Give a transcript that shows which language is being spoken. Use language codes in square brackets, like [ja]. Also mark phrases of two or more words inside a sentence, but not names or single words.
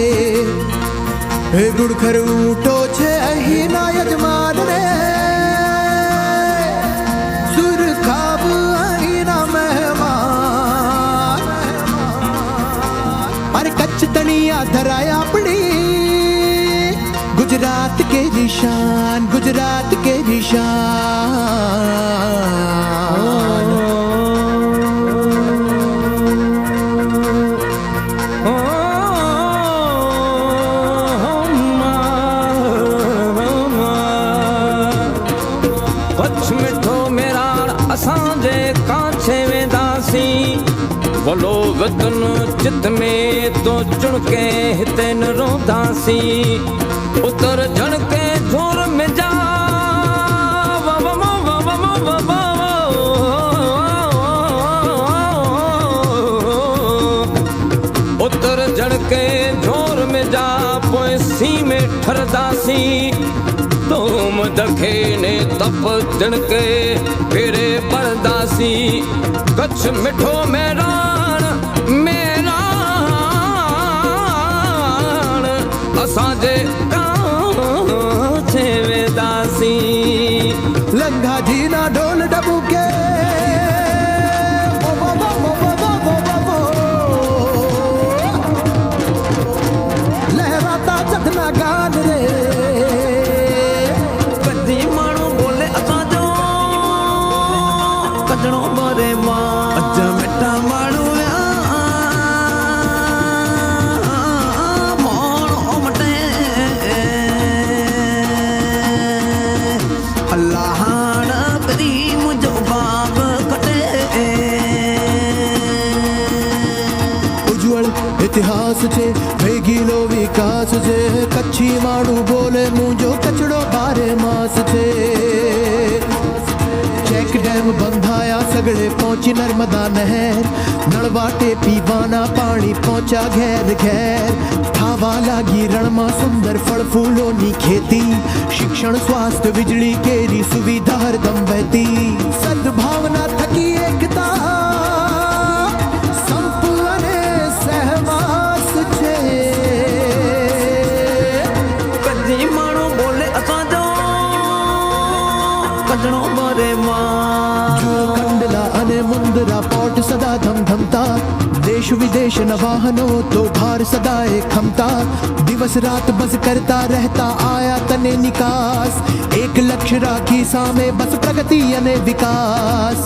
[gu] હે ગુડખર ઊંટો છે અહીંના યજમાન રે, સુરખાબ અહીંના મહેમાન. અરે કચ્છ તણિયા ધરાય આપણી ગુજરાત કે નિશાન, ગુજરાત કે નિશાન. [kfr] कच्छ मिठो मेराण असांजे कांछे वेंदासीं, भलो वतन चित में तो चुणके हिते न रोंदासीं. उतर झणके झोर में जा उतर झणके झोर में जा पोइ सी में ठरदासीं. तुम दखे ने तप तिणके फेरे परदासी. कच्छ मिठो मेराण मेराण असांजे कांछे वेंदासी. लंघा जी ना ढोल डबूके, लहराता चखना गान रे. कदी माण्हू बोले असांजो कजणो बरे मां. अजा मिठा माण्हू माण्हू मटे अल्लाहान करीम जो बाब कटे. [gu] ઉજ્જવળ ઇતિહાસ છે વેગીલો વિકાસ છે. [kfr] कच्छी माण्हू बोले मुंहिंजो कचड़ो बारे मास छे. [en] check dam [gu] બંધાયા સઘળે પહોંચી નર્મદા નહેર, નળવાટે પીવાના પાણી પહોંચ્યા ઘેર ઘેર. થાવા લાગી રણમા સુંદર ફળ ફૂલોની ખેતી, શિક્ષણ સ્વાસ્થ્ય વીજળી કેરી સુવિધા હરદમ વહેતી. સદભાવના થકી એકતા સંપ અને સહવાસ છે. [kfr] कदी माण्हू बोले असांजो कजणो बरे मां. [gu] જો કંડલા અને મુંદરા પોર્ટ સદા ધમધમતા, દેશ વિદેશ ન વાહનો તો ભાર સદાએ ખમતા. દિવસ રાત બસ કરતા રહેતા આયાતને નિકાસ, એક લક્ષ્ય રાખી સામે બસ પ્રગતિ અને વિકાસ.